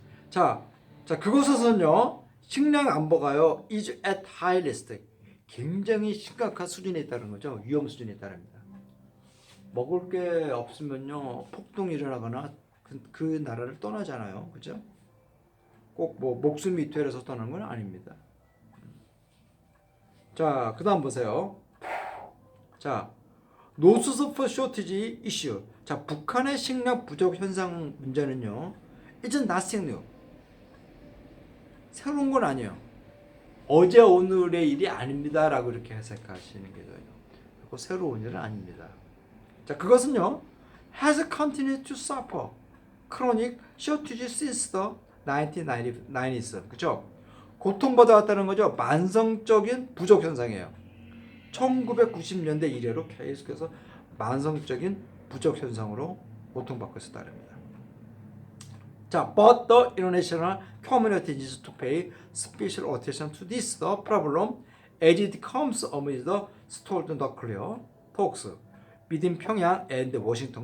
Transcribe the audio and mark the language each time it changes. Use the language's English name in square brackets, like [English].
[Korean] 자, 그것에서는요, 식량 안보가요, [English] is at high risk, [Korean] 굉장히 심각한 수준에 있다는 거죠. 위험 수준에 있다랍니다. 먹을 게 없으면요, 폭동이 일어나거나 그 나라를 떠나잖아요. 그죠? 꼭 뭐 목숨이 되려서 떠나는 건 아닙니다. 자, 그 다음 보세요. [English] 자, 노수스 for shortage issue. [Korean] 자, 북한의 식량 부족 현상 문제는요, [English] it's nothing new. [Korean] 새로운 건 아니에요. 어제 오늘의 일이 아닙니다라고 이렇게 해석하시는 게 좋아요. 그리고 새로운 일은 아닙니다. 자, 그것은요, [English] has continued to suffer chronic shortage since the 1990s. [Korean] 그렇죠? 고통받아왔다는 거죠. 만성적인 부족 현상이에요. 1990년대 이래로 계속해서 만성적인 부족 현상으로 고통받고 있었다랍니다. [English] 자, but the international community needs to pay special attention to this the problem as it comes amid the stalled nuclear talks between 평양 and 워싱턴.